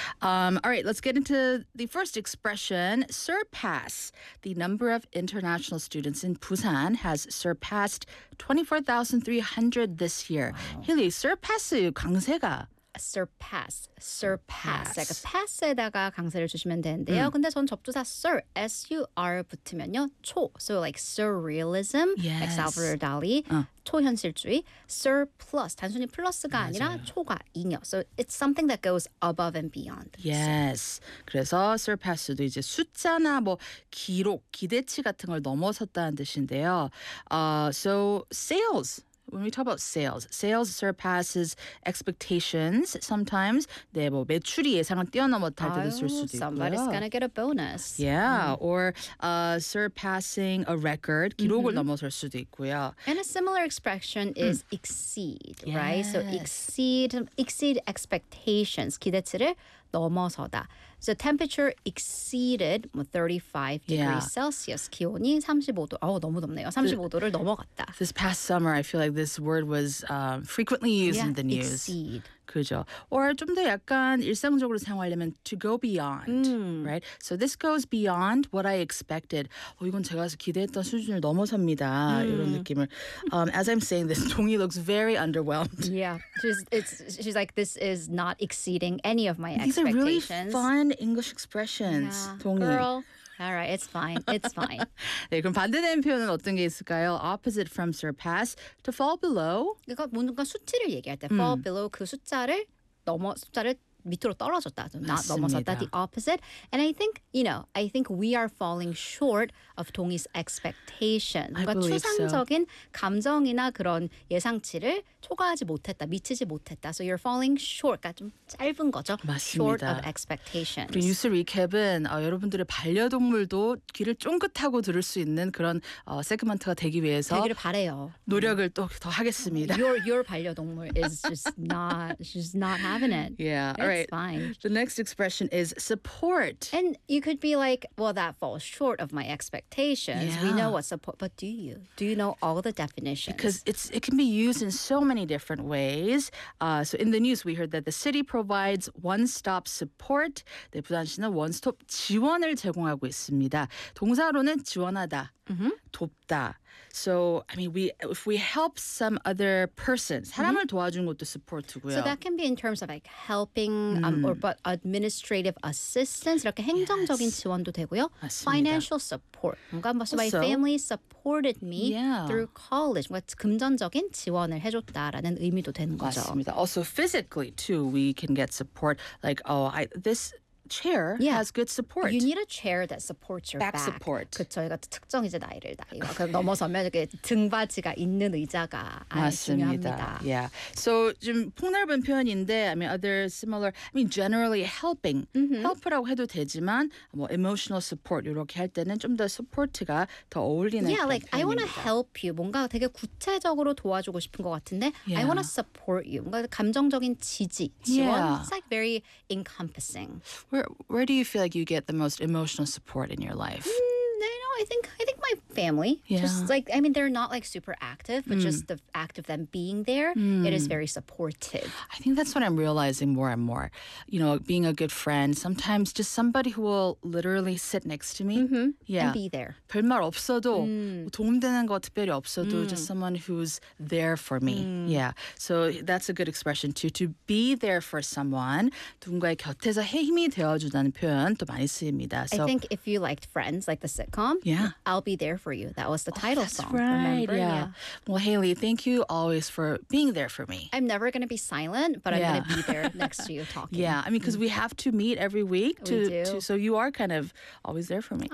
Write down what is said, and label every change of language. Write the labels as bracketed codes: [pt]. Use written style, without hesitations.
[en] All right, let's get into the first expression. Surpass. The number of international students in Busan has surpassed 24,300 this year. [ko] Wow. Hilly, surpass 강세가. [en] Surpass. [ko] 그러니까 pass에다가 강세를 주시면 되는데요. 근데 전 접두사 sur, s-u-r 붙으면요. 초, [en] so like surrealism, yes. [ko] like Salvador Dali, 초현실주의, surplus, 단순히 플러스가 맞아요. 아니라 초과잉여. [en] So it's something that goes above and beyond. Yes. So. 그래서 surpass도 이제 숫자나 뭐 기록, 기대치 같은 걸 넘어섰다는 뜻인데요. So sales. When we talk about sales, sales surpasses expectations sometimes. [ko] 네, 뭐 매출이 예상을 뛰어넘었다고 들을 수도 있고요. [en] Somebody's gonna get a bonus. Yeah, or surpassing a record, [ko] 기록을 넘어설 수도 있고요. [en] And a similar expression is exceed, yes. right? So exceed expectations, [ko] 기대치를 넘어서다. [en] So temperature exceeded 35 degrees Celsius. [ko] 기온이 35도. 어우, 너무 덥네요. 35도를 넘어갔다. [en] This past summer, I feel like this word was frequently used in the news. Exceed. [ko] 그죠. Or 좀 더 약간 일상적으로 사용하려면 to go beyond, right? [en] So this goes beyond what I expected. [ko] 어, 이건 제가 기대했던 수준을 넘어섭니다. 이런 느낌을. [en] As I'm saying this, Dongyi looks very underwhelmed. Yeah, she's like, this is not exceeding any of my expectations. These are really fun English expressions, yeah. Dongyi. Girl. All right, it's fine. It's fine. [ko] 네, 그럼 반대되는 표현은 어떤 게 있을까요? [en] Opposite from surpass, to fall below. [ko] 그러니까 뭔가 수치를 얘기할 때 fall below 그 숫자를 넘어 숫자를 밑으로 떨어졌다. 맞습니다. [en] Not 넘어섰다. The opposite. And I think, you know, I think we are falling short of Dongyi's expectation. [ko] 그러니까 추상적인 감정이나 그런 예상치를 초과하지 못했다. 미치지 못했다. [en] So you're falling short. [ko] 그러니까 좀 짧은 거죠. 맞습니다. [en] Short of expectations. [ko] 우리 뉴스 리캡은 여러분들의 반려동물도 귀를 쫑긋하고 들을 수 있는 그런 세그먼트가 되기 위해서 되기를 바래요. 노력을 또 하겠습니다. [en] Your 반려동물 is just not having it. Yeah. All right. Fine. The next expression is support. And you could be like, well, that falls short of my expectations. Yeah. We know what support, but do you? Do you know all the definitions? Because it can be used in so many different ways. So in the news, we heard that the city provides one-stop support. [ko] 네, 부산시는 원스톱 지원을 제공하고 있습니다. 동사로는 지원하다. Mm-hmm. [en] 돕다. So, I mean, if we help some other person, [ko] 사람을 도와주는 것도 support고요. [en] So that can be in terms of like helping but administrative assistance, [ko] 이렇게 행정적인 [en] yes. [ko] 지원도 되고요. 맞습니다. [en] Financial support. 뭔가 also, my family supported me yeah. through college. [ko] 뭔가 금전적인 지원을 해줬다라는 의미도 되는 거죠. [en] 맞습니다. Also, physically too, we can get support. Like, this chair yeah. has good support. You need a chair that supports your back support. [ko] 그렇죠. 이거 특정 이제 나이를 다 넘어서면 이렇게 등받이가 있는 의자가 맞습니다. 중요합니다. [en] Yeah. So [ko] 좀 폭넓은 표현인데 [en] I mean other similar I mean generally helping. Mm-hmm. [ko] Help이라고 해도 되지만 뭐 emotional support 이렇게 할 때는 좀 더 support가 더 어울리는 [en] yeah, [ko] 그런 [en] like, [ko] 표현입니다. [en] Yeah, like I want to help you. [ko] 뭔가 되게 구체적으로 도와주고 싶은 것 같은데 [en] yeah. I want to support you. [ko] 뭔가 감정적인 지지, 지원. [en] Yeah. It's like very encompassing. Where do you feel like you get the most emotional support in your life? I think my family. Yeah. Just like I mean they're not like super active, but just the act of them being there, it is very supportive. I think that's what I'm realizing more and more. You know, being a good friend, sometimes just somebody who will literally sit next to me and be there. [ko] 별 말 없어도 도움되는 거 특별히 없어도 [en] just someone who's there for me. Yeah. So that's a good expression too. To be there for someone. [ko] 누군가의 곁에서 힘이 되어 준다는 표현도 많이 쓰입니다. [en] So, I think if you liked Friends like the sitcom Yeah. I'll be there for you. That was the title that's song. That's right. Remember? Yeah. Well, Haley, thank you always for being there for me. I'm never going to be silent, but I'm going to be there next to you talking. Yeah. I mean, because we have to meet every week. So you are kind of always there for me.